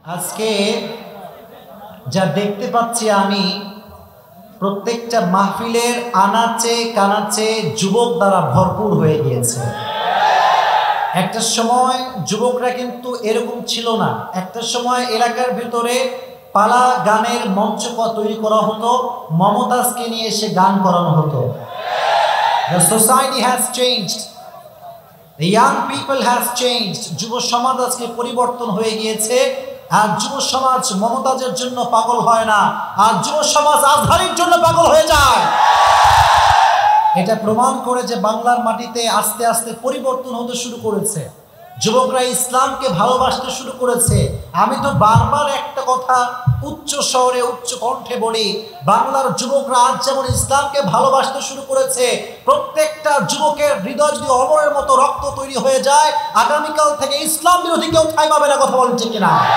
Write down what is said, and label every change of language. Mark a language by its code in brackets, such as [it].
[bn] আজকে যা দেখতে পাচ্ছি আমি, প্রত্যেকটা মাহফিলের আনাচে কানাচে যুবক দ্বারা ভরপুর হয়ে গিয়েছে। একটা সময় যুবকরা কিন্তু এরকম ছিল না। একটা সময় এলাকার ভিতরে পালা গানের মঞ্চ তৈরি করা হতো, মমতাজকে নিয়ে এসে গান করানো হতো। [en] The society has changed. The young people has changed. [bn] যুব সমাজ আজকে পরিবর্তন হয়ে গিয়েছে। আর যুব সমাজ মমতাজের জন্য পাগল হয় না, আর যুব সমাজ আজহারির জন্য পাগল হয়ে যায়। এটা প্রমাণ করে যে বাংলার মাটিতে আস্তে আস্তে পরিবর্তন হতে শুরু করেছে। যুবকরা ইসলামকে ভালোবাসতে শুরু করেছে। আমি তো বারবার একটা কথা উচ্চ স্বরে উচ্চ কণ্ঠে বলি, বাংলার যুবকরা আজ যেমন ইসলামকে ভালোবাসতে শুরু করেছে, প্রত্যেকটা যুবকের হৃদয় যদি অমরের মতো রক্ত তৈরি হয়ে যায়, আগামীকাল থেকে ইসলাম বিরোধী কেউ ঠাঁই পাবে না। কথা বলছে কিনা?